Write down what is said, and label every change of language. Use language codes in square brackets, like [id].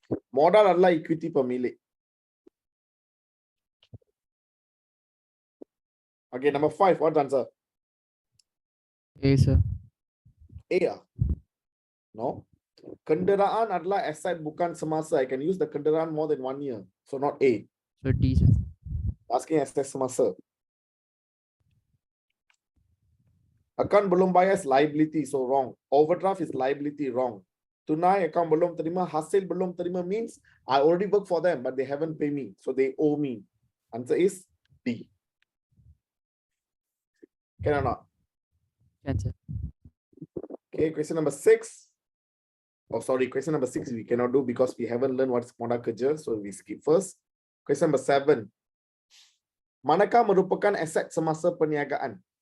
[ms] Modal adalah equity pemilik. [en] Okay, number 5. What's the answer? A, sir. A. No. [ms] Kenderaan adalah asset bukan semasa. [en] I can use the kenderaan more than 1 year. So not A. So D, sir. Asking asset semasa. Account belum bayar is liability. So wrong. Overdraft is liability. Wrong. [ms] Tunai account belum terima. [en] Hasil belum terima means I already work for them but they haven't paid me. So they owe me. Answer is D. Can or not? Can, sir. Okay, question number 6. Oh, sorry, question number 6 we cannot do because we haven't learned what's modal kerja, so we skip first. Question number 7. [ms] Manakah merupakan aset semasa perniagaan?